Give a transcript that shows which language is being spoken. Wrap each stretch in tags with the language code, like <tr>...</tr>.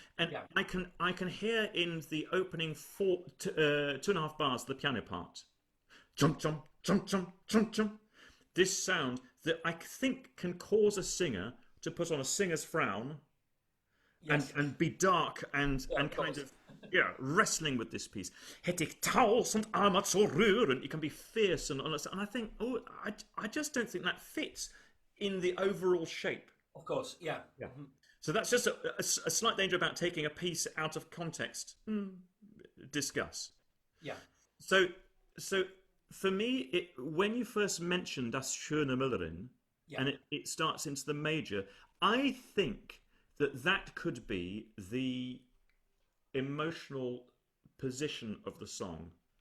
<en>And I can hear in the opening 2.5 bars the piano part, jump, jump, jump, jump, jump, jump. This sound that I think can cause a singer to put on a singer's frown and be dark and kind of wrestling with this piece.</en> <de>Hätte ich 1000 Arme zu rühren.</de> <en>You can be fierce and I think, I just don't think that fits in the overall shape. Of course, yeah. Mm-hmm. So that's just a slight danger about taking a piece out of context. Discuss. Yeah. So for me, when you first mentioned Das schöne Müllerin, and it starts into the major, I think that could be the emotional position of the song.</en>